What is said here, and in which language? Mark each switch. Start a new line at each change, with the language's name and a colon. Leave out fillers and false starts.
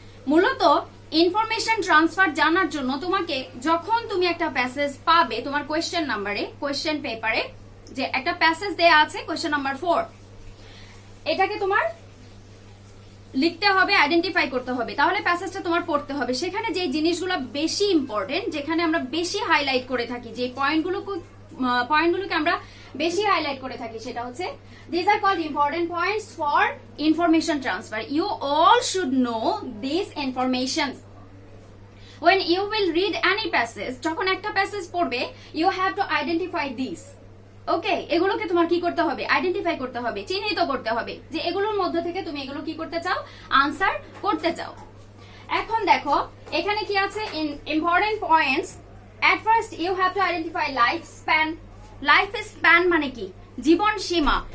Bangla: মূলত information transfer জানার জন্য তোমাকে, যখন তুমি একটা প্যাসেজ পাবে তোমার কোয়েশ্চেন নাম্বারে, কোয়েশ্চেন পেপারে যে একটা প্যাসেজ দেয়া আছে কোয়েশ্চেন নাম্বার 4, এটাকে তোমার লিখতে হবে, আইডেন্টিফাই করতে হবে, তাহলে প্যাসেজটা তোমার পড়তে হবে। সেখানে যে জিনিসগুলো বেশি ইম্পর্টেন্ট, যেখানে আমরা বেশি হাইলাইট করে থাকি, যে পয়েন্টগুলোকে আমরা বেশি হাইলাইট করে থাকি, সেটা হচ্ছে
English: these are called important points for information transfer. You all should know these informations. When you will read any passage,
Bangla: যখন একটা প্যাসেজ পড়বে,
English: you have to identify these.
Bangla: ওকে, এগুলোকে তোমার কি করতে হবে? আইডেন্টিফাই করতে হবে, চিহ্নিত করতে হবে, যে এগুলোর মধ্যে থেকে তুমি এগুলো কি করতে চাও? আনসার করতে চাও। এখন দেখো এখানে কি আছে, important points. At first you have to identify life span. Life span মানে কি? জীবন সীমা।